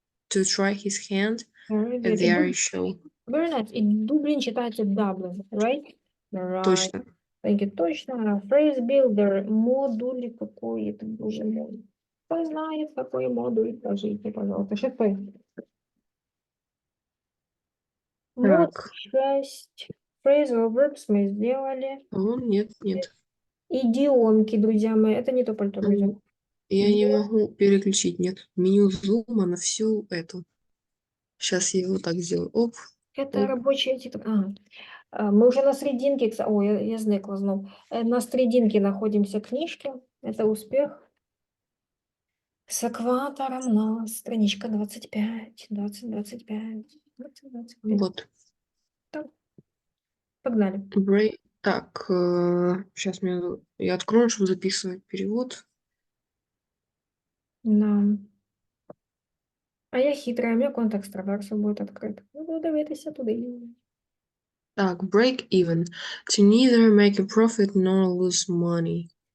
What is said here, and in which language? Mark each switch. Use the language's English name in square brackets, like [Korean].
[English] To try his hand at the Irish show. Very nice. [Russian] И Дублин читается Dublin, [English] right? Right. [Russian] Точно. [English] Thank you. [Russian] Точно. [English] Phrase builder. [Russian] Модуль какой это, боже мой. Кто знает, какой модуль? Скажите, пожалуйста. Шестой. Вот 6. [English] Phrasal verbs [Russian] мы сделали. Нет. Идиомки, друзья мои. Это не то пальто, друзья. Я не могу переключить, нет. Меню зума на всю эту. Сейчас я его так сделаю. Оп. Это рабочая тетрадь. Мы уже на серединке, [Ukrainian] ой, я зникла знов. [Russian] На серединке находимся книжки. Это успех. С экватором на страничка 25, 20, 25, 20, 25. Вот. Так, погнали. Так, сейчас я открою, чтобы записывать перевод. Да. А я хитрая, у меня контекст реверсу будет открыт. [Ukrainian] Ну, дивитися туди. [English] Так, break even. To neither make a profit nor lose money.